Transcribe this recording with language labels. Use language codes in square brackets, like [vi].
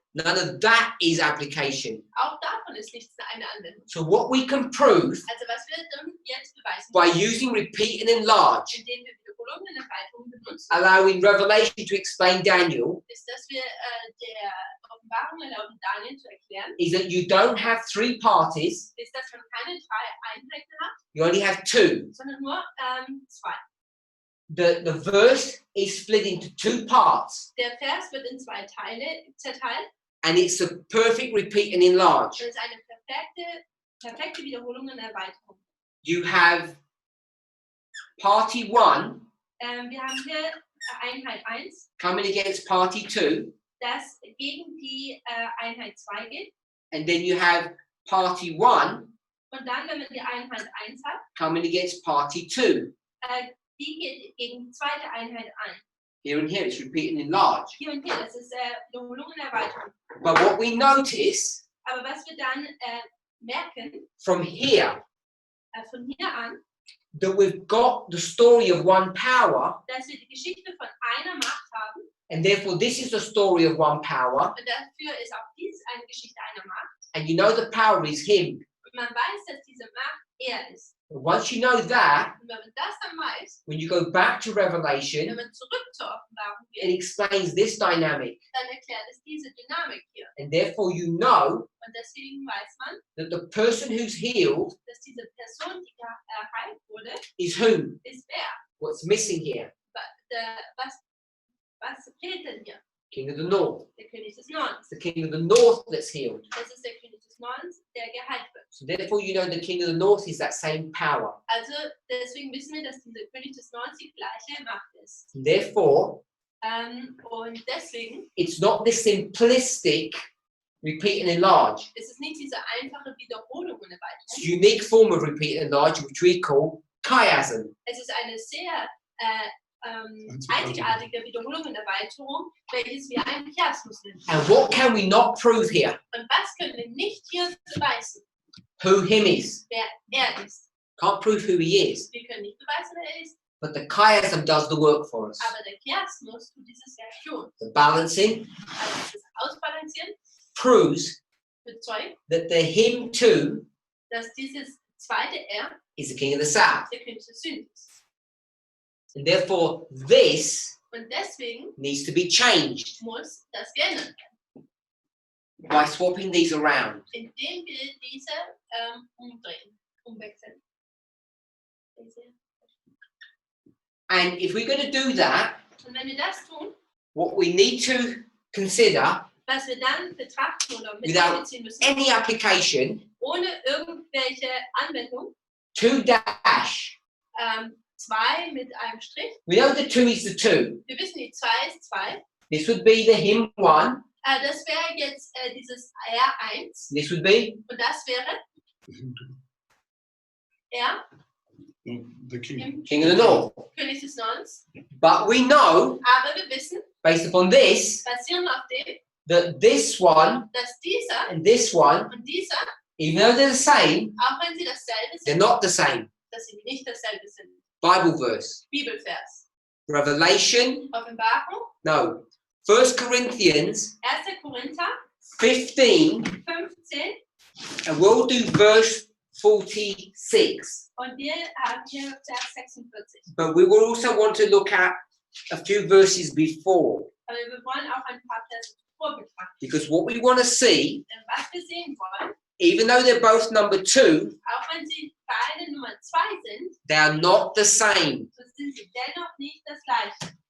[en] none of that is application. [de] auch davon ist nichts eine Anwendung. [en] So what we can prove [de] Also was wir dann jetzt beweisen [en] by [de] können, [en] using repeat and enlarge, [de] indem wir Wiederholungen und Erweiterungen benutzen, [en] allowing Revelation to explain Daniel, [de] ist, dass wir der Offenbarung erlauben, Daniel zu erklären, [en] is that you don't have three parties, [de] ist, dass man keine drei Einheiten hat, [en] you only have two. [de] sondern nur zwei. [en] The verse is split into two parts, [de] Der Vers wird in zwei Teile zerteilt. [en] and it's a perfect repeat and enlarge. [de] Das ist eine perfekte Wiederholung und Erweiterung. [en] You have party one [de] Wir haben hier Einheit 1, [en] coming against party two, [de] das gegen die Einheit 2 geht. [en] and then you have party one [de] Und dann, wenn man die Einheit 1 hat, [en] coming against party two. [de] die geht gegen die zweite Einheit ein. [en] Here and here, it's repeat and enlarge. [de] Hier und hier, das ist Wiederholung und Erweiterung. [en] But what we notice [de] Aber was wir dann merken, [en] from here, [de] von hier an, [en] that we've got the story of one power, [de] dass wir die Geschichte von einer Macht haben. [en] and therefore this is the story of one power, [de] Und dafür ist auch dies eine Geschichte einer Macht. [en] and you know the power is him. [de] Und man weiß, dass diese Macht er ist. [en] And once you know that, [de] Und wenn man das dann weiß, [en] when you go back to [de] wenn [en] Revelation, [de] man zurück zur Offenbarung [en] it [de] geht, [en] explains this dynamic, [de] dann erklärt es diese Dynamik hier. [en] and therefore you know [de] Und deswegen weiß man, [en] that the person who's healed [de] dass diese Person, die geheilt wurde, [en] is whom? [de] ist wer? [en] What's missing here? [de] Was fehlt denn hier? [en] King of the North. [de] Der König des Nordens. [en] It's the King of the North that's healed. [de] Das ist der König des Nordens, der geheilt wird. [en] So therefore you know the King of the North is that same power. [de] Also deswegen wissen wir, dass dieser König des Nordens die gleiche Macht ist. [en] And therefore, [de] Und deswegen [en] it's not this simplistic repeat and enlarge. [de] ist es nicht diese einfache Wiederholung und [en] It's a [de] Erweiterung. [en] unique form of repeat and enlarge, which we call chiasm. [de] Es ist eine sehr einzigartige Wiederholung und Erweiterung, welches wir einen Chiasmus nennen. [en] And what can we not prove here? [de] Und was können wir nicht hier beweisen? [en] Who him is. [de] Wer er ist. [en] Can't prove who he is. [de] Wir können nicht beweisen, wer er ist. [en] But the chiasm does the work for us. [de] Aber der Chiasmus tut dieses Werk für uns. [en] The balancing [de] Also das Ausbalancieren [en] proves [de] bezeugt, [en] that the him too [de] dass dieses zweite R [en] is the king of the south. [de] der König des Südens ist. [en] And therefore, this [de] Und deswegen [en] needs to be changed [de] muss das geändert werden, [en] by swapping these around. [de] indem wir diese umwechseln. [en] And if we're going to do that, [de] Und wenn wir das tun, [en] what we need to consider, [de] was wir dann betrachten oder mit [en] Without [de] einbeziehen müssen, [en] any application, [de] ohne irgendwelche Anwendung, [en] 2 dash. [de] 2 mit einem Strich. [en] We know the 2 is the 2. [de] Wir wissen, die 2 ist 2. [en] This would be the him 1. [de] Das wäre jetzt dieses R1 [en] This would be [de] und das wäre R [en] No, the king. [de] im [en] king of the north. [de] König des Nordens. [en] But we know, [de] Aber wir wissen, [en] based upon this, [de] basierend auf dem, [en] that this one [de] dass dieser [en] and this one, [de] und dieser, [en] even though they're the same, [de] auch wenn sie dasselbe [en] they're [de] sind, [en] not the same. [de] dass sie nicht dasselbe sind. [en] Bible verse. [de] Bibelvers. [en] Revelation, [de] Offenbarung, [en] no. 1 Corinthians [de] 1. Korinther [en] 15, [de] 15 [en] and we'll do verse 46. [de] und wir haben hier Vers 46. [en] But we will also want to look at a few verses before, [de] Aber wir wollen auch ein paar Verse zuvor betrachten. [en] because what we want to see, [de] Denn was wir sehen wollen, [en] even though they're both number 2, [de] auch wenn sie beide Nummer 2 sind, [en] they are not the same. [de] so sind sie dennoch nicht das gleiche.